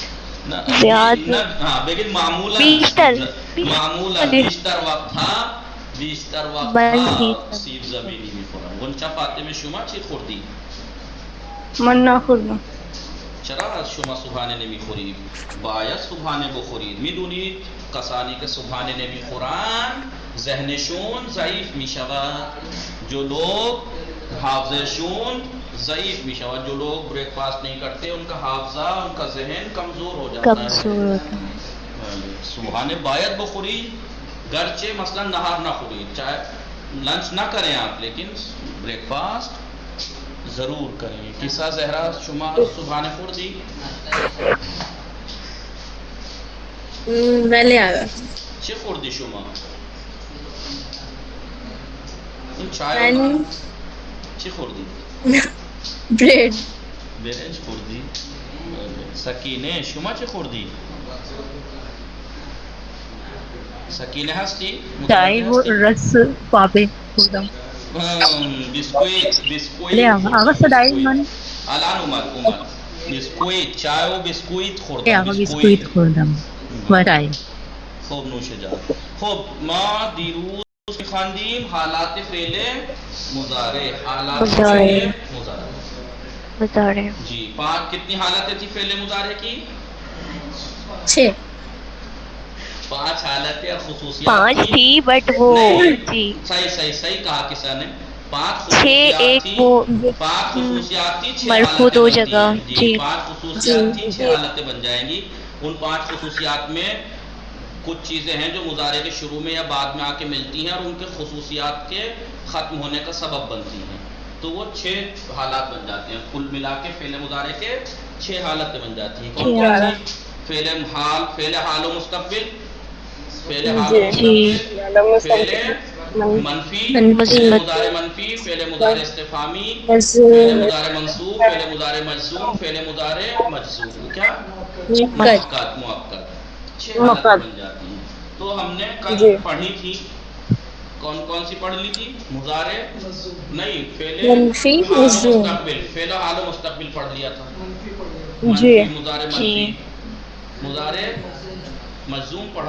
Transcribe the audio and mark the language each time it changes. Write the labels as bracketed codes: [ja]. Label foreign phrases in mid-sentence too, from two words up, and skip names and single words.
[fa] بگید معمولا بیشتر وقتها سیب زمینی میخورم. غنچه فاطمه شما چی خوردی؟ من نخوردم. چرا شما صبحانه نمیخورید؟ باید صبحانه بخورید. میدونید کسانی که صبحانه نمیخورن ذهنشون ضعیف میشود، [ur] جو لوگ [fa] حافظشون ضعیف میشود، [ur] جو لوگ بریک فاسٹ نہیں کرتے ان کا حافظہ، ان کا ذہن کمزور ہو جاتا ہے. [fa] صبحانه باید بخورید، گرچہ مثلا نہار نہ خورید، [ur] چاہے لنچ نہ کریں آپ، لیکن بریک فاسٹ ضرور کریں. [fa] کسا زہرا شما صبحانه خوردی؟ بله آقا. چه خوردی شما؟ این چای چی خوردی؟ برید. برنج خوردی؟ سکینه شما چه خوردی؟ سکینه هستی؟ چای و رس پاپی خوردم. بیسکویت آقا صدای من الان اومد. بیسکویت، چای و بیسکویت خوردم. آقا بیسکویت خوردم و چای. خوب نوش جان. خب ما دیروز خواندیم حالات فعل مضارع. حالات فعل مضارع [ur] جی. کتنی حالتیں تھی فعل مضارع کی؟ 6. 5 حالتیں اور خصوصیات 5 تھی بٹ وہ جی صحیح کہا کسا نے. 6 ایک وہ 5 خصوصیات تھی، 6 مرفوع حالتیں 2 بنتی جگہ ہیں. جی 5 خصوصیات تھی، 6 حالتیں بن جائیں گی. ان 5 خصوصیات میں کچھ چیزیں ہیں جو مضارع کے شروع میں یا بعد میں آ کے ملتی ہیں اور ان کے خصوصیات کے ختم ہونے کا سبب بنتی ہیں، تو وہ 6 حالات بن جاتے ہیں. کل ملا کے فعل مضارع کے 6 حالتیں بن جاتی ہیں. کون کون سی؟ فعل حال، فعل حال و مستقبل، فعل حال و مستقبل، فعل منفی، فعل مضارع منفی، فعل مضارع استفہامی، فعل مضارع منصوب، فعل مضارع مجزوم، فعل مضارع مجزوم. کیا؟ مؤکد. 6 حالتیں بن جاتی ہیں. تو ہم نے کل پڑھی تھی، کون سی پڑھ لی تھی؟ مضارع نہیں، فعل مستقبل، فعل حال و مستقبل پڑھ لیا تھا. منفی، مضارع منفی، مضارع مجزوم پڑھا.